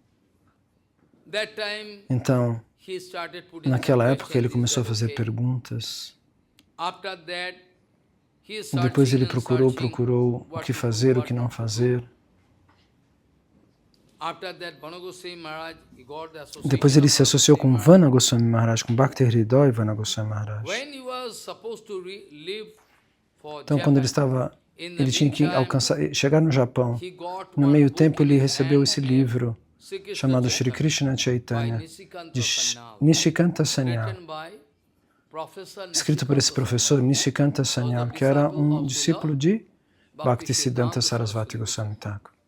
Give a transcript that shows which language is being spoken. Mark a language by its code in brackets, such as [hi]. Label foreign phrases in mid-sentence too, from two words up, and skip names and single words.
[pt] Então, naquela época ele começou a fazer perguntas. Depois ele procurou o que fazer, o que não fazer. Depois ele se associou com Vana Goswami Maharaj, com Bhakti Hridoy Vana Goswami Maharaj. Então, quando ele tinha que chegar no Japão. No meio tempo ele recebeu esse livro chamado Shri Krishna Chaitanya, de Nishikanta Sanyal, escrito por esse professor Nishikanta Sanyal, que era um discípulo de Bhaktisiddhanta Sarasvati Goswami Thakur.